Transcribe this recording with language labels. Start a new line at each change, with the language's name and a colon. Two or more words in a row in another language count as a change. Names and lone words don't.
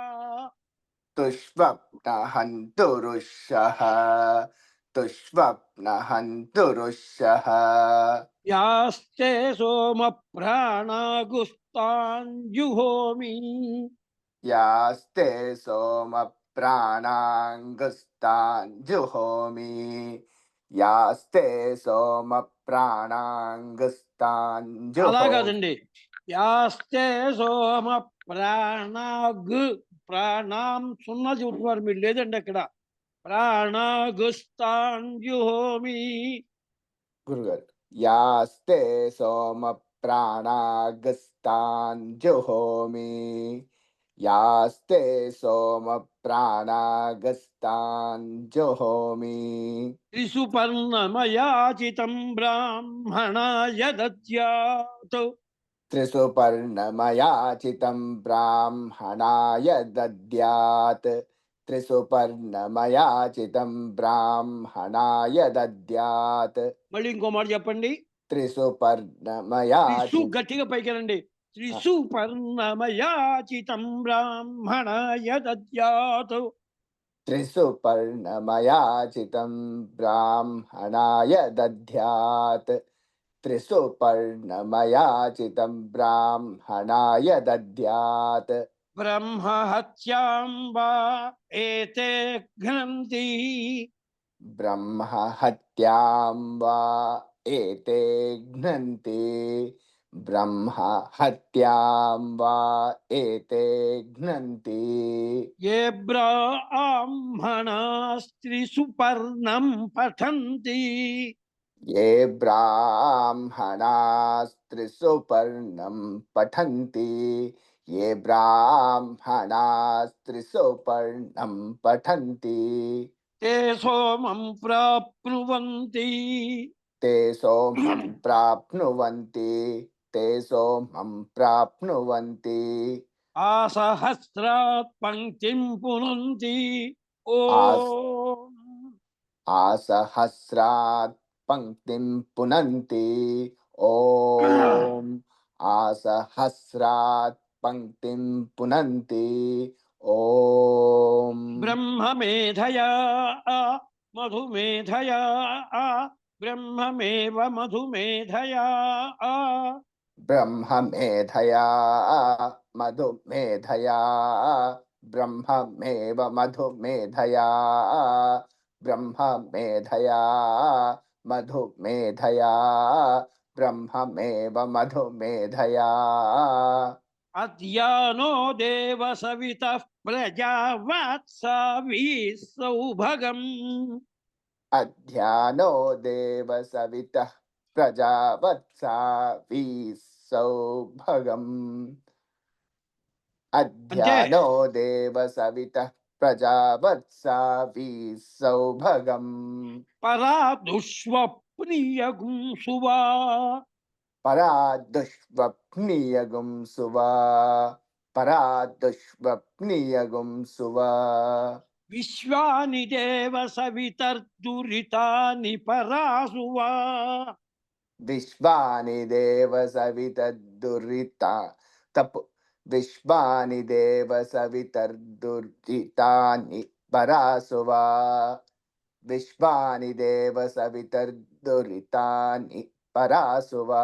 Sanskrit: తుష్వప్నహంతురుషః తుష్వప్నహంతురుషః. యాస్తే సోమ ప్రాణాగుస్తాన్ జుహోమి. యాస్తే సోమ प्राणाङ्गस्तान् जुहोमि यास्ते सोम प्राणाङ्गस्तान्
Telugu: అలా
Sanskrit: जुहोमि
Telugu: కాదండి.
Sanskrit: యాస్తే సోమ ప్రాణాగ్ ప్రాణాం
Telugu: సున్నా చెబుతున్నారు మీరు, లేదండి అక్కడ.
Sanskrit: ప్రాణాగుస్తాంజుహోమి. గురుగారు యాస్తే సోమ ప్రాణాగస్తాన్ జుహోమి యాస్తే సోమ ప్రాణాగస్తాన్ జుహోమి త్రిసుపర్ణమయాచితం బ్రాహ్మణాయ దద్యాత్. त्रिसुपर्णमयाचितं ब्राह्मणाय दद्यात् त्रिसुपर्णमयाचितं ब्राह्मणाय दद्यात्
Telugu: మళ్ళీ ఇంకో మాట చెప్పండి. త్రిసు
Sanskrit: त्रिसुपर्णमयाचि
Telugu: గట్టిగా పైకెనండి.
Sanskrit: త్రిసుపర్ణమయాచితం బ్రాహ్మణాయ దద్యాత్. त्रिसुपर्णमयाचितं ब्राह्मणाय दद्यात् त्रिसुपर्णमयाचितं ब्राह्मणाय दद्यात् బ్రహ్మహత్యాం వా ఏతే ఘ్నంతి. ब्रह्महत्यां वा एते घ्नन्ति ब्रह्महत्यां वा एते घ्नन्ति ఏ బ్రాహ్మణాస్త్రిసుపర్ణం పఠంతి. ये ब्राह्मणास्त्रिसुपर्णं पठन्ति ये ब्राह्मणास्त्रिसुपर्णं पठन्ति తే సోమం ప్రాప్నువంతి. ते सोमं प्राप्नुवन्ति ते सोमं प्राप्नुवन्ति ఆసహస్రాత్ పంక్తిం పునంతి. आस ఓం आसहस्रात् पङ्क्तिं पुनन्ति ॐ आसहस्रात् पङ्क्तिं पुनन्ति ॐ బ్రహ్మమేధయా మధుమేధయా బ్రహ్మమేవ మధుమేధయా. ब्रह्ममेधया मधुमेधया ब्रह्ममेव मधुमेधया ब्रह्ममेधया मधुमेधया ब्रह्ममेव मधुमेधया అద్యానో దేవ సవితః ప్రజావత్సవి సౌభగం. अध्यानो देव सवितः प्रजावत्सा सौभगम् अध्यानो देव सवितः प्रजावत्सा सौभगम् పరా దుష్వప్నియగుం సువా. परादुष्वप्नियगुं सुवा परादुष्वप्नियगुं सुवा విశ్వాని దేవ సవితర్దురితాని పరాసువా. विश्वानि देव सवितर्दुरिता तप विश्वानि देव सवितर्दुरितानि परासुवा विश्वानि देव सवितर्दुरितानि परासुवा